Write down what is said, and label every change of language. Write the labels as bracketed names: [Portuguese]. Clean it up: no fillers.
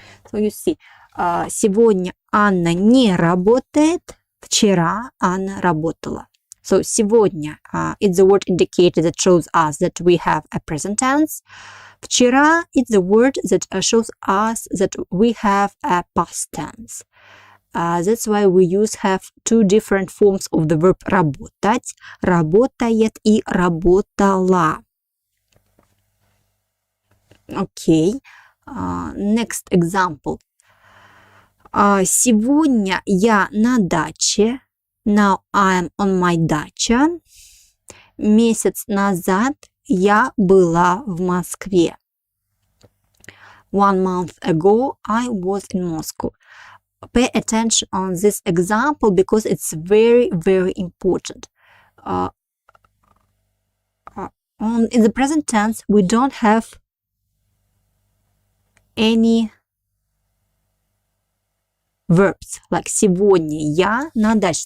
[English] So you see, [Russian] сегодня Анна не работает. Вчера Анна работала. [English] So сегодня it's the word indicator that shows us that we have a present tense. Вчера it's the word that shows us that we have a past tense. That's why we have two different forms of the verb работать. [Russian] Работает и работала. [English] Okay. Next example. [Russian] Сегодня я на даче. [English] Now I'm on my dacha. [Russian] Месяц назад я была в Москве. [English] 1 month ago I was in Moscow. Pay attention on this example because it's very, very important. In the present tense, we don't have any verbs like [Russian] сегодня я на даче.